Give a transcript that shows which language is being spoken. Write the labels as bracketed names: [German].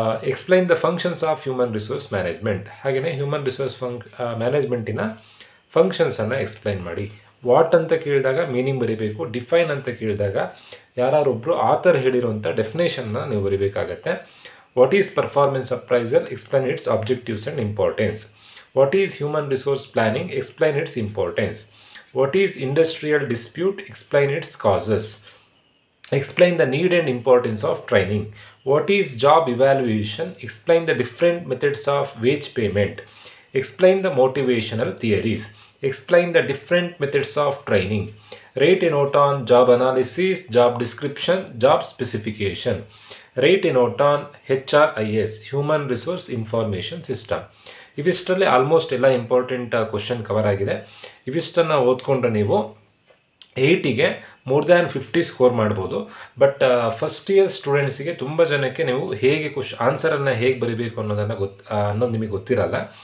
[English] Explain the functions of human resource management. [Kannada] ಹಾಗೆಯೇ human resource ಮ್ಯಾನೇಜ್ಮೆಂಟಿನ ಫಂಕ್ಷನ್ಸನ್ನು explain ಮಾಡಿ. What ಅಂತ ಕೇಳಿದಾಗ ಮೀನಿಂಗ್ ಬರೀಬೇಕು. ಡಿಫೈನ್ ಅಂತ ಕೇಳಿದಾಗ ಯಾರೊಬ್ಬರು ಆಥರ್ ಹೇಳಿರುವಂಥ ಡೆಫಿನೇಷನ್ನ ನೀವು ಬರೀಬೇಕಾಗತ್ತೆ. [English] What is performance appraisal? Explain its objectives and importance. What is human resource planning? Explain its importance. What is industrial dispute? Explain its causes. Explain the need and importance of training. What is job evaluation? Explain the different methods of wage payment. Explain the motivational theories. Explain the different methods of training. Rate a note on job analysis, job description, job specification. Rate a note on HRIS, Human Resource Information System. [Kannada] ಇವಿಷ್ಟರಲ್ಲಿ almost ಎಲ್ಲ important question cover ಆಗಿದೆ. ಇವಿಷ್ಟನ್ನು ಓದ್ಕೊಂಡ್ರೆ ನೀವು 8ಗೆ more than 50 score ಮಾಡ್ಬೋದು. But first year ಸ್ಟೂಡೆಂಟ್ಸಿಗೆ ತುಂಬ ಜನಕ್ಕೆ ನೀವು ಹೇಗೆ ಆನ್ಸರನ್ನು ಹೇಗೆ ಬರೀಬೇಕು ಅನ್ನೋದು ನಿಮಗೆ ಗೊತ್ತಿರಲ್ಲ.